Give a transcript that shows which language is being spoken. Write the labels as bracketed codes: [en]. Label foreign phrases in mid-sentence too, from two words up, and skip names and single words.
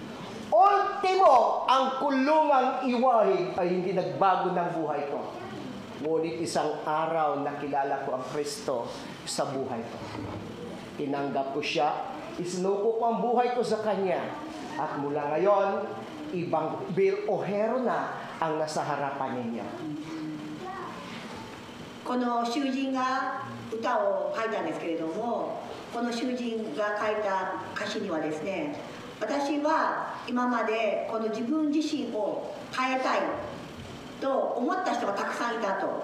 [tl] Ultimo, ang kulungang iwahig ay hindi nagbago ng buhay ko. Ngunit isang araw nakilala ko ang Kristo sa buhay ko. Tinanggap ko siya, isinuko ko ang buhay ko sa Kanya. At mula ngayon, ibang Bill O'Hare na ang nasa harapan ninyo. [ja] この囚人が歌を書いたんですけれども、この囚人が書いた歌詞にはですね、私は今までこの自分自身を変えたいと思った人がたくさんいたと。